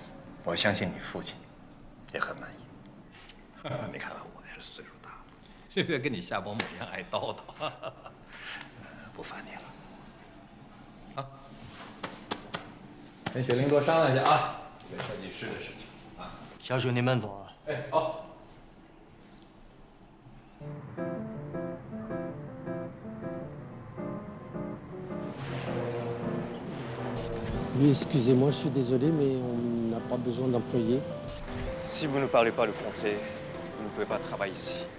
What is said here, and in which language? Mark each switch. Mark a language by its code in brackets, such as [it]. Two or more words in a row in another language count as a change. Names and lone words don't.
[zh] 我相信你父亲也很满意。你看我也是岁数大了，现在跟你夏伯母一样爱叨叨，不烦你了。啊，跟雪玲多商量一下啊，这个设计师的事情啊。夏叔，您慢走啊。哎，好。 [fr] Oui, excusez-moi, je suis désolé, mais on n'a pas besoin d'employés. Si vous ne parlez pas le français, vous ne pouvez pas travailler ici.